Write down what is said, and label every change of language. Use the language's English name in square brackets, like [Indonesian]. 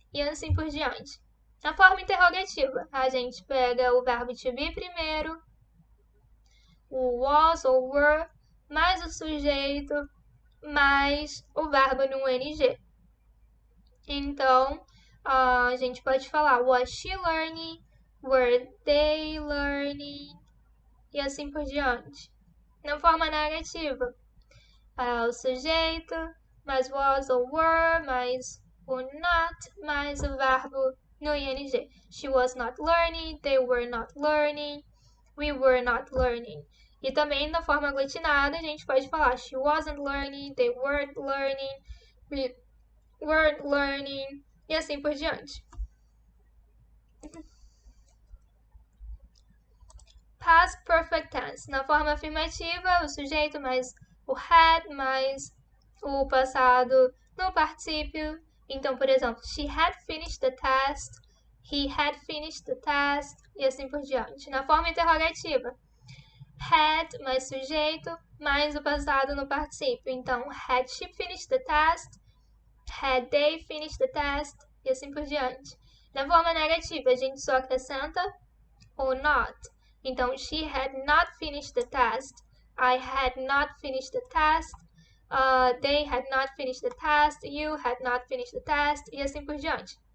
[Portuguese] E assim por diante. Na forma interrogativa, a gente pega o verbo to be primeiro, o was ou were, mais o sujeito, mais o verbo no ing. Então, a gente pode falar, [English] was she learning? Were they learning? [Portuguese] E assim por diante. Na forma negativa, o sujeito, mais was ou were, mais o not, mais o verbo no ing. [English] She was not learning, they were not learning, we were not learning. [Portuguese] E também na forma aglutinada a gente pode falar [English] she wasn't learning, they weren't learning, [Portuguese] we weren't learning, e assim por diante. [English] Past perfect tense. [Portuguese] Na forma afirmativa, o sujeito mais o had mais o passado no particípio. Então, por exemplo, [English] she had finished the test, he had finished the test, [Portuguese] e assim por diante. Na forma interrogativa, had mais sujeito mais o passado no particípio. Então, [English] had she finished the test, had they finished the test, [Portuguese] e assim por diante. Na forma negativa, a gente só acrescenta o not. Então, [English] she had not finished the test, I had not finished the test, they had not finished the test, you had not finished the test, [Portuguese] e assim por diante.